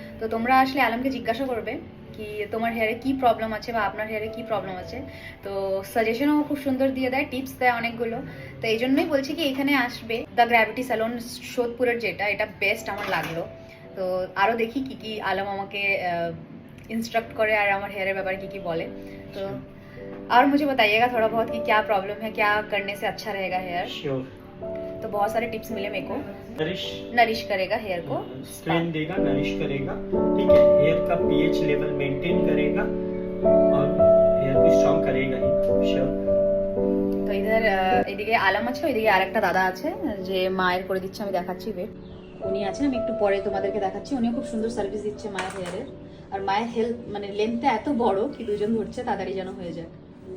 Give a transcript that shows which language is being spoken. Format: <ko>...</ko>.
<bn>তো তোমরা আসলে আলমকে জিজ্ঞাসা করবে কি তোমার হেয়ারে কি প্রবলেম আছে বা আপনার হেয়ারে কি প্রবলেম আছে, তো সাজেশনও খুব সুন্দর দিয়ে দেয়, টিপস দেয় অনেকগুলো। তো এই জন্যই বলছি কি এখানে আসবে। দ্য গ্র্যাভিটি স্যালন সোদপুরের যেটা, এটা বেস্ট আমার লাগলো। তো আরও দেখি কি কি আলম আমাকে</bn> <hi>इंस्ट्रक्ट करे और हमारे हेयर</hi> <bn>ব্যাপারে কি কি</bn> <hi>बोले। तो और मुझे बताइएगा थोड़ा बहुत कि क्या प्रॉब्लम है, क्या करने से अच्छा रहेगा हेयर। श्योर। तो बहुत सारे टिप्स मिले मेरे को। नरिश नरिश करेगा हेयर को, स्ट्रेन देगा, नरिश करेगा, ठीक है। हेयर का पीएच लेवल मेंटेन करेगा और हेयर को स्ट्रॉन्ग करेगा ही। श्योर।</hi> <bn>তো ইধার এদিকে আলম আছে, ওইদিকে আরেকটা দাদা আছে যে মায়ের করে দিচ্ছে, আমি দেখাচ্ছি ওয়েট। উনি আছেন, আমি একটু পরে তোমাদেরকে দেখাচ্ছি। উনিও খুব সুন্দর সার্ভিস দিচ্ছে মায়ের হেয়ারের। আর মায়ের হেলথ মানে লেন্থটা এত বড় কি দুজন ধরছে তাড়াতাড়ি যেন হয়ে যায়।</bn>